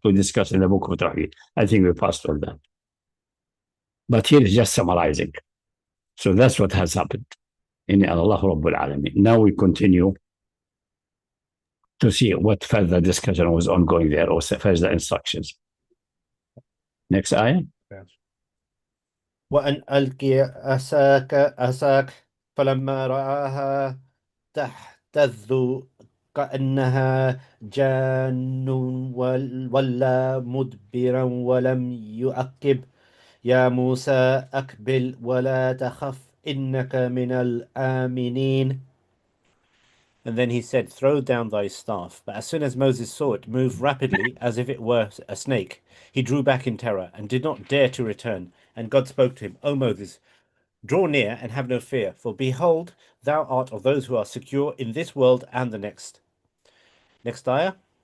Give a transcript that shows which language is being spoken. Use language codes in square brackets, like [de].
[en] We discuss in the book of Tawheed. I think we passed all that. But here is just summarizing. So that's what has happened in Allah Rabbul Alameen. Now we continue to see what further discussion was ongoing there, or further instructions. Next ayah. [ar] وأن ألقي عصاك فلما رآها تهتز كأنها جان ولا مدبرا ولم يعقب يا موسى أقبل ولا تخف إنك من الآمنين. [en] And then he said, throw down thy staff. But as soon as Moses saw it move rapidly as if it were a snake, he drew back in terror and did not dare to return. And God spoke to him, O Moses, draw near and have no fear, for behold, thou art of those who are secure in this world and the next. Next ayah.